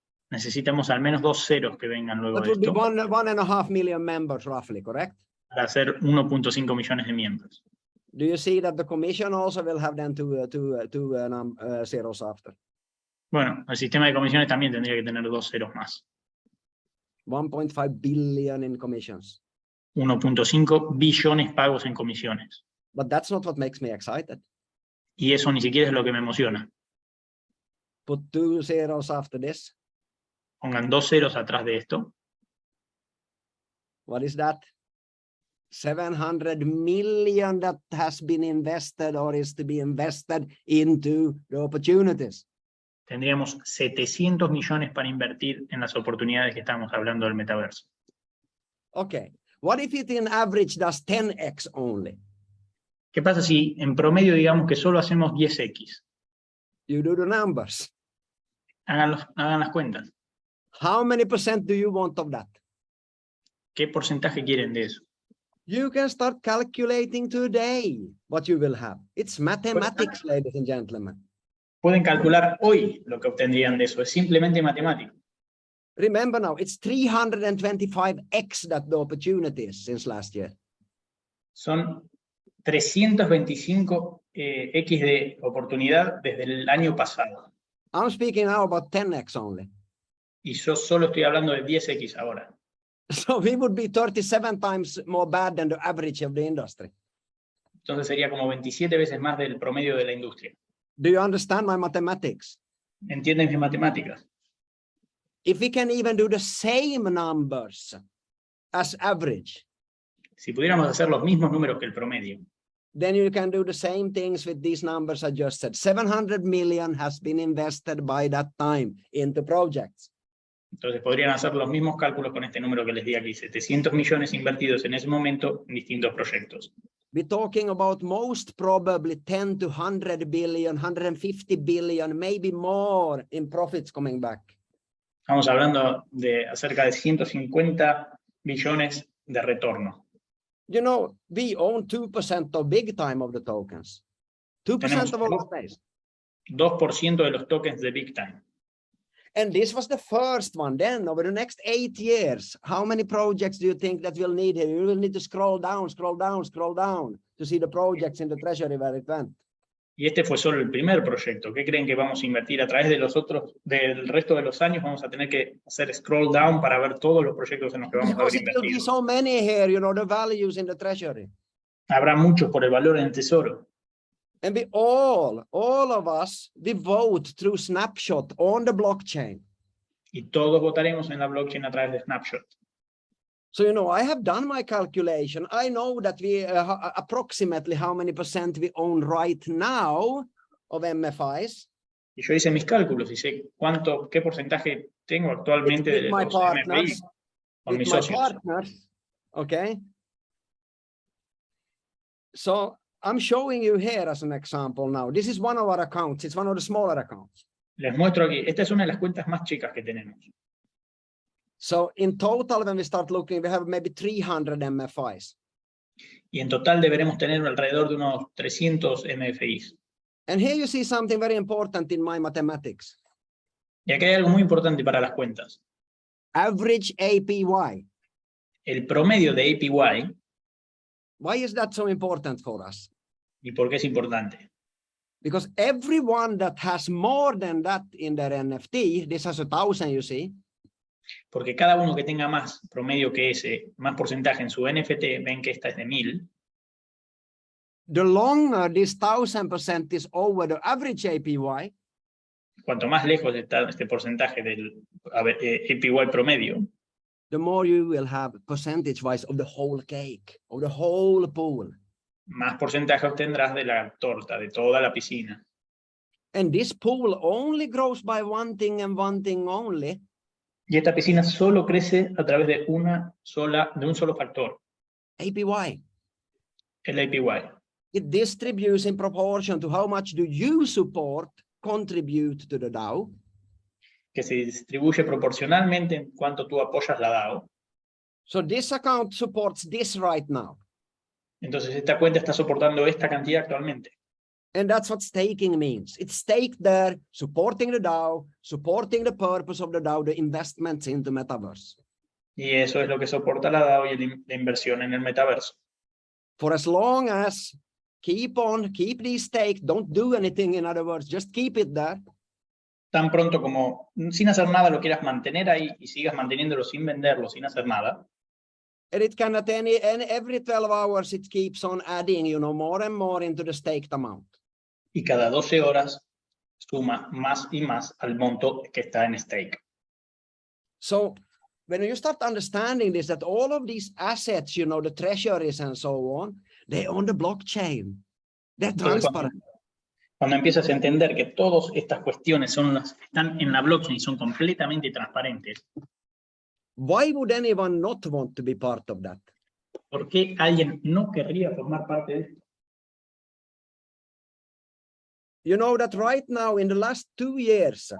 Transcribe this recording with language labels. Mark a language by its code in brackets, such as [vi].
[es] Necesitamos al menos 2 ceros que vengan luego [en] That [es] de [en] would be [es] esto. [en] 1.5 million members roughly, correct? [es] Para hacer 1.5 millones de miembros. [en] Do you see that the commission also will have then two zeros after? [es] Bueno, el sistema de comisiones también tendría que tener 2 ceros más. [en] 1.5 billion in commissions. [es] 1.5 billones pagos en comisiones. [en] But that's not what makes me excited. [es] Y eso ni siquiera es lo que me emociona. [en] Put 2 zeros after this. [es] Pongan 2 ceros atrás de esto. [en] What is that? 700 million that has been invested or is to be invested into the opportunities. [es] Tendríamos 700 millones para invertir en las oportunidades que estamos hablando del metaverso. [en] Okay. What if it in average does 10x only? [es] ¿Qué pasa si en promedio digamos que solo hacemos 10x? [en] You do the numbers. [es] Hagan las cuentas. [en] How many percent do you want of that? [es] ¿Qué porcentaje quieren de eso? [en] You can start calculating today what you will have. It's mathematics, ladies and gentlemen. [es] Pueden calcular hoy lo que obtendrían de eso. Es simplemente matemático. [en] Remember now, it's 325x that the opportunities since last year. [es] Son 325 X de oportunidad desde el año pasado. [en] I'm speaking now about 10x only. [es] Y yo solo estoy hablando de 10X ahora. [en] So we would be 37 times more bad than the average of the industry. [es] Entonces sería como 27 veces más del promedio de la industria. [en] Do you understand my mathematics? [es] ¿Entienden mis matemáticas? [en] If we can even do the same numbers as average, [es] Si pudiéramos hacer los mismos números que el promedio, [en] then you can do the same things with these numbers I just said. 700 million has been invested by that time into projects. [es] entonces podrían hacer los mismos cálculos con este número que les di aquí, 700 millones invertidos en ese momento en distintos proyectos. [en] We're talking about most probably 10 to 100 billion, 150 billion, maybe more in profits coming back. [es] Estamos hablando de acerca de 150 billones de retorno. [en] You know, we own 2% of big time of the tokens. 2% of all space. [es] 2% de los tokens de Big Time. [en] And this was the first one. Then over the next 8 years, how many projects do you think that we'll need here? You will need to scroll down to see the projects in the treasury where it went. [es] Y este fue solo el primer proyecto. ¿Qué creen que vamos a invertir a través de los otros, del resto de los años? Vamos a tener que hacer scroll down para ver todos los proyectos en los que vamos a [en] Because [es] haber [en] it will be [es] invertido. [en] so many here, you know, the values in the treasury. [es] Habrá muchos por el valor en el tesoro. [en] And we all of us, we vote through snapshot on the blockchain. [es] Y todos votaremos en la blockchain a través de Snapshot. [en] So, you know, I have done my calculation. I know that we approximately how many percent we own right now of MFIs. [es] Y yo hice mis cálculos y sé qué porcentaje tengo actualmente de los MFI con mis socios. [en] Okay. So I'm showing you here as an example now. This is one of our accounts. It's one of the smaller accounts. [es] Les muestro aquí. Esta es una de las cuentas más chicas que tenemos. [en] So in total, when we start looking, we have maybe 300 MFIs. [es] Y en total deberemos tener alrededor de unos 300 MFIs. [en] And here you see something very important in my mathematics. [es] Y aquí hay algo muy importante para las cuentas. [en] Average APY. [es] El promedio de APY. [en] Why is that so important for us? [es] ¿Y por qué es importante? [en] Because everyone that has more than that in their NFT, this has 1,000, you see. [es] Porque cada uno que tenga más promedio que ese, más porcentaje en su NFT, ven que esta es de 1000. [en] The longer this 1,000% is over the average APY, [es] cuanto más lejos está este porcentaje del APY promedio, [en] the more you will have percentage-wise of the whole cake, of the whole pool. [es] más porcentaje obtendrás de la torta, de toda la piscina. [en] And this pool only grows by one thing and one thing only. [es] Y esta piscina solo crece a través de un solo factor, [en] APY. [es] el APY. [en] It distributes in proportion to how much do you support contribute to the DAO. [es] Que se distribuye proporcionalmente en cuanto tú apoyas la DAO. [en] So this account supports this right now. [es] Entonces esta cuenta está soportando esta cantidad actualmente. [en] And that's what staking means. It's staked there, supporting the DAO, supporting the purpose of the DAO, the investments into metaverse. [es] Y eso es lo que soporta la DAO y la inversión en el metaverso. [en] For as long as keep these staked, don't do anything, in other words, just keep it there. [es] Tan pronto como sin hacer nada lo quieras mantener ahí y sigas manteniéndolo sin venderlo, sin hacer nada. [en] And it can at every 12 hours, it keeps on adding, more and more into the staked amount. [es] Y cada 12 horas suma más y más al monto que está en stake. [en] So when you start understanding this, that all of these assets, the treasuries and so on, they're on the blockchain. They're transparent. [es] Cuando empiezas a entender que todas estas cuestiones están en la blockchain y son completamente transparentes. [en] Why would anyone not want to be part of that? [es] ¿Por qué alguien no querría formar parte de esto? [en] You know that right now, in the last 2 years,